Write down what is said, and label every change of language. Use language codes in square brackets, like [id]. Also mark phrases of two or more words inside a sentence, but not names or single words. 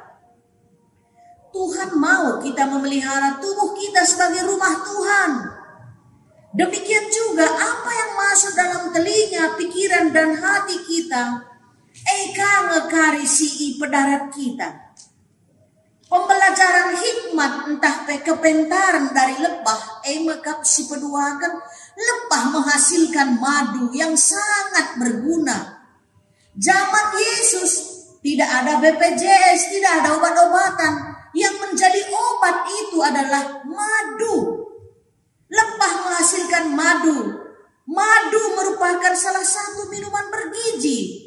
[id] Tuhan mau kita memelihara tubuh kita sebagai rumah Tuhan. Demikian juga apa yang masuk dalam telinga, pikiran, dan hati kita, [btx] ngekarisi pedarat kita. [id] Pembelajaran hikmat entah kepentaran dari lebah, [btx] mekap si peduakan, [id] lebah menghasilkan madu yang sangat berguna. Zaman Yesus tidak ada BPJS, tidak ada obat-obatan. Yang menjadi obat itu adalah madu. Lebah menghasilkan madu. Madu merupakan salah satu minuman bergizi.